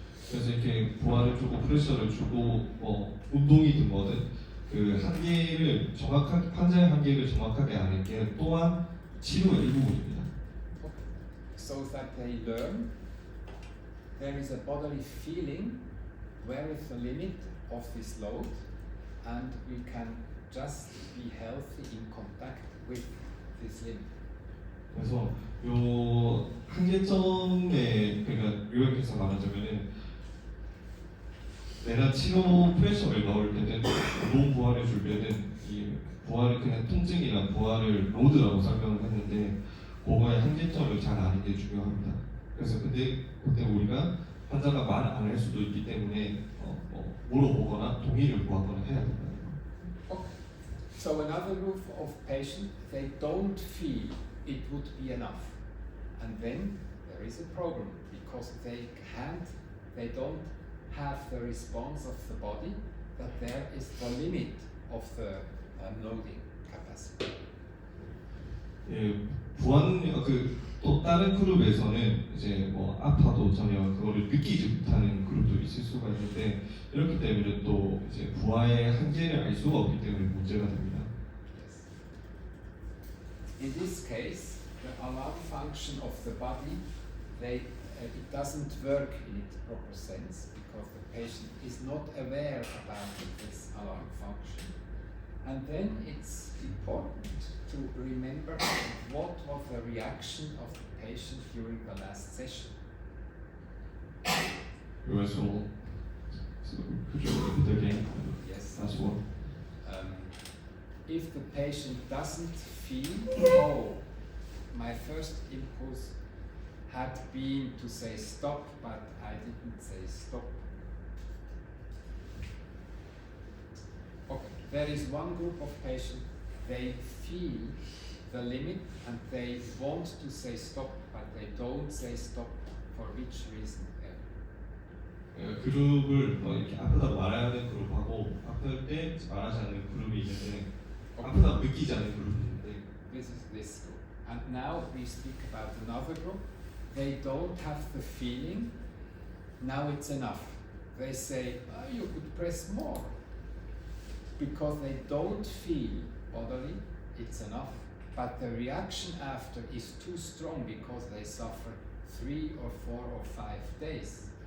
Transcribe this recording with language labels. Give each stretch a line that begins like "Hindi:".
Korean: 그래서 이렇게 부하를 주고 프레셔를 주고 운동이든 뭐든 그 한계를 정확하게 환자의 한계를 정확하게 아는 게 또한 치료의 일부분입니다.
English: Okay. So that they learn there is a bodily feeling where is the limit of this load, and we can just be healthy in contact with this limit.
Korean: 그래서 요 한계점에 그러니까 요약해서 말하자면은 내가 치료 프레셔를 넣을 때는 몸 부하를 줄 때는 이 부하를 그냥 통증이나 부하를 로드라고 설명을 했는데 그거의 한계점을 잘 아는 게 중요합니다. 그래서 근데 그때 우리가 환자가 말 안 할 수도 있기 때문에 물어보거나 동의를 구하거나 해야 된다.
English: Okay. So another group of patients, they don't feel it would be enough, and then there is a problem because they don't have the response of the body that there is the limit of the loading capacity.
Korean: 예, 부한 또 다른 그룹에서는 이제 아파도 전혀 그거를 느끼지 못하는 그룹도 있을 수가 있는데 이렇기 때문에 또 이제 부하의 한계를 알 수가 없기 때문에 문제가 됩니다.
English: Yes. In this case, the alarm function of the body, it doesn't work in its proper sense because the patient is not aware about this alarm function. And then it's important to remember what was the reaction of the patient during the last session. 그래서 could you repeat again? Yes. Last one. If the patient doesn't feel, my first impulse had been to say stop, but I didn't say stop. Okay, there is one group of patients, they feel the limit and they want to say stop, but they don't say stop for which reason ever.
Korean: 그룹을 이렇게 아프다고 말하는 그룹하고 아플 때 말하지 않는 그룹이 있는데 아프다고 느끼지 않는 그룹이 있는데
English: This is this group. And now we speak about another group. They don't have the feeling, now it's enough. They say, oh, you could press more. Because they don't feel bodily, it's enough. But the reaction after is too strong because they suffer 3 or 4 or 5 days.